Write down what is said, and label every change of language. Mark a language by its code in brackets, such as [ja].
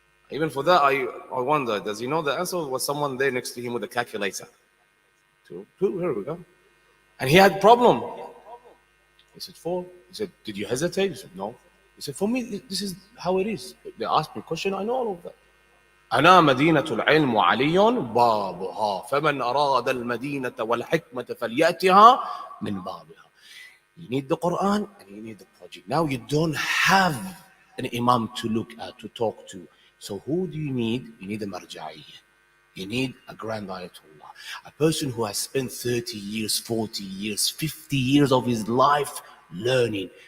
[en] Even for that, I wonder, does he know the answer? Or was someone there next to him with a calculator? 2, here we go. And he had problem. He said, 4. He said, did you hesitate? He said, no. He said, for me, this is how it is. They asked me a question, I know all of that. [ar] أنا مدينة العلم وعلي بابها فمن أراد المدينة والحكمة فليأتها من بابها. [en] You need the Quran and you need the project. Now you don't have an Imam to look at, to talk to. So who do you need? You need a Marja'iyya. You need a Grand Ayatollah. A person who has spent 30 years, 40 years, 50 years of his life learning.